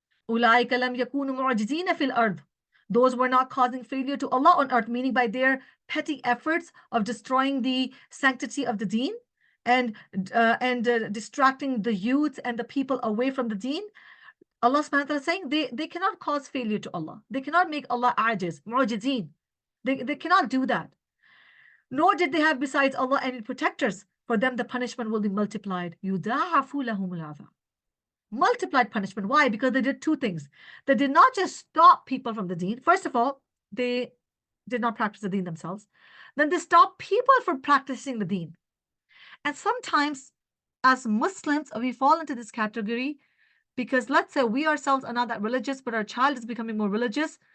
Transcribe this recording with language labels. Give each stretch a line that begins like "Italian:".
Arabic: أُولَٰئِكَ لَمْ يَكُونُوا مُعْجِزِينَ فِي الْأَرْضِ,
English: those were not causing failure to Allah on earth, meaning by their petty efforts of destroying the sanctity of the deen and distracting the youth and the people away from the deen. Allah subhanahu wa ta'ala is saying they cannot cause failure to Allah. They cannot make Allah ajiz, mu'jizeen. They cannot do that. Nor did they have besides Allah any protectors. For them the punishment will be multiplied.
Arabic: يُضَاعَفُ لَهُمُ الْعَذَابُ,
English: multiplied punishment. Why? Because they did two things. They did not just stop people from the deen. First of all, they did not practice the deen themselves. Then they stopped people from practicing the deen. And sometimes as Muslims, we fall into this category because let's say we ourselves are not that religious, but our child is becoming more religious.